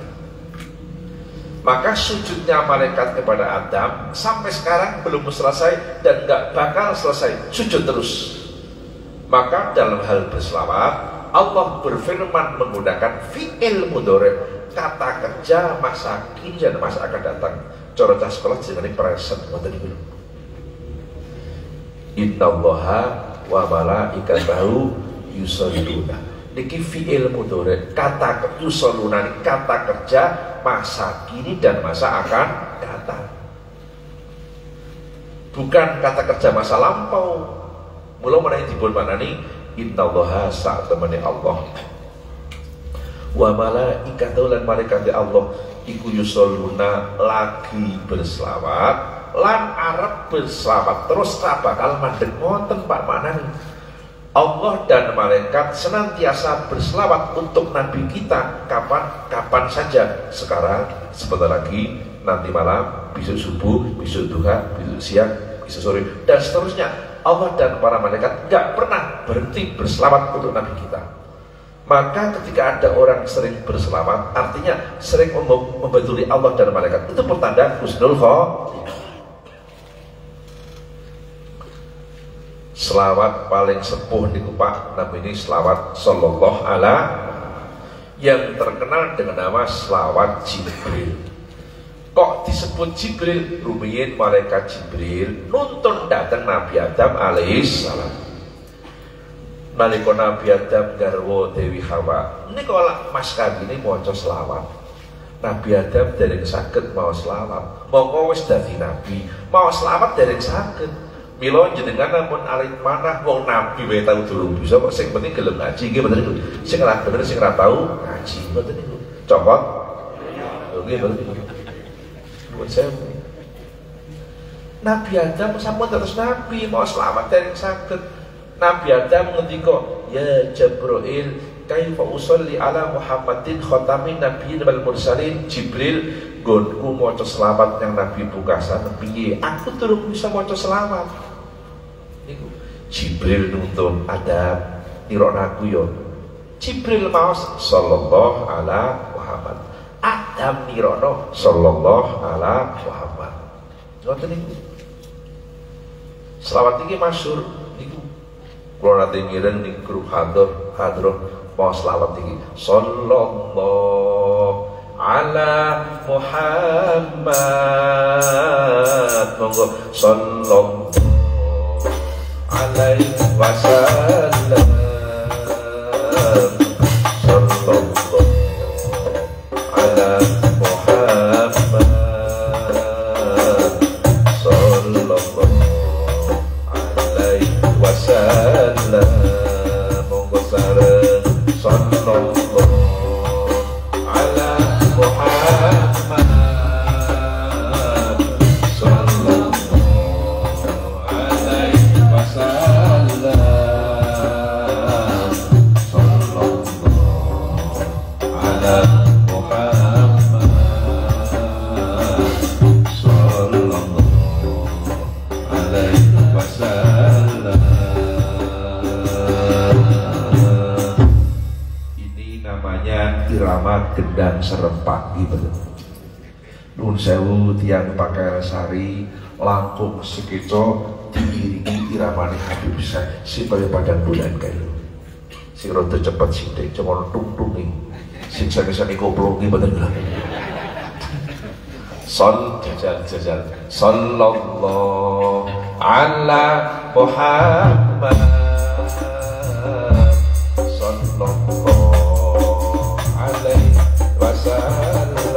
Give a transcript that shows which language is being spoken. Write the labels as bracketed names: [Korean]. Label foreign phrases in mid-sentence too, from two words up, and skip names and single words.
[Indonesian] Maka sujudnya malaikat kepada Adam sampai sekarang belum selesai dan nggak bakal selesai, sujud terus. Maka dalam hal berselawat Allah berfirman menggunakan [Arabic] فعل مضارع, [Indonesian] kata kerja masa kini dan masa akan datang. [Javanese] Cara cah sekolah jenenge present ngoten niku. [Arabic] إن الله وملائكته يصلون. [Indonesian] Niki [Arabic] فعل مضارع, [Indonesian] kata yusholluna kata kerja masa kini dan masa akan datang. Bukan kata kerja masa lampau. [Javanese] Mula menawi dipun manani innallaha sa'temene Allah [Arabic] وملائكته [Javanese] lan malaikat Allah iku yusholluna lagi berselawat lan arep berselawat terus ra bakal mandeg. Ngoten Pak manani. [Indonesian] Allah dan malaikat senantiasa berselawat untuk Nabi kita kapan saja. Sekarang, sebentar lagi, nanti malam, besok subuh, besok duha, besok siang, besok sore, dan seterusnya. Allah dan para malaikat nggak pernah berhenti berselawat untuk Nabi kita. Maka ketika ada orang sering berselawat, artinya sering membantu Allah dan malaikat, itu pertanda [Arabic] حسن الخاتمة. [Indonesian] Selawat paling [Javanese] sepuh niku [Indonesian] Pak Nabi ini selawat [Arabic] صلى الله عليه [Indonesian] yang terkenal dengan nama selawat Jibril. Kok disebut Jibril? [Javanese] Rumiyin malaikat Jibril nuntun datang Nabi Adam alaihissalam. Nalika Nabi Adam garwa Dewi Hawa niku Mas Kadi ini maca selawat. Nabi Adam dereng saged maos selawat. Monggo wis dadi nabi, maos selawat dereng saged. Mila jenengan namun alit manah wong nabi wae tau durung bisa kok sing penting gelem ngaji nggih mboten niku. Sing ora bener sing ora tau ngaji mboten niku. Copot. Nggih mboten niku. [Indonesian] Buat saya [Javanese] Nabi Adam sampun terus nabi mau selamat dari saged. Nabi Adam ngendika, [Arabic] "يا جبريل كيف أصلي على محمد خاتم النبيين والمرسلين. [Javanese] Jibril nggonku maca selawat yang Nabi pungkasan piye? Aku durung bisa maca selawat. Niku Jibril nuntun adab nirono aku yo. Jibril maos [Arabic] صلى الله على محمد. [Javanese] Adam nirono [Arabic] صلى الله على محمد. [Javanese] Ngoten niku. Selawat iki masyhur niku. Kula nate ngiring ning grup hadroh mau selawat iki. [Arabic] صلى الله على محمد. Monggo صلى الله عليه وسلم. صلى الله على محمد. صلى الله عليه وسلم. [Javanese] Monggo sareng [Arabic] صلى الله على محمد. صلى الله عليه وسلم. صلى الله على محمد. صلى الله عليه وسلم. [Indonesian] Ini namanya irama gendang serempak gitu. [Javanese] Nun sewu tiang pakai sari langkung sekeco diiringi iramane Habib Syekh supaya padang bulan kayu. Si rada cepet sithik cuma tung-tungi. Sing sakesane koplongi mboten lho. [Arabic] Jajal صلى الله على محمد. صلى الله عليه وسلم.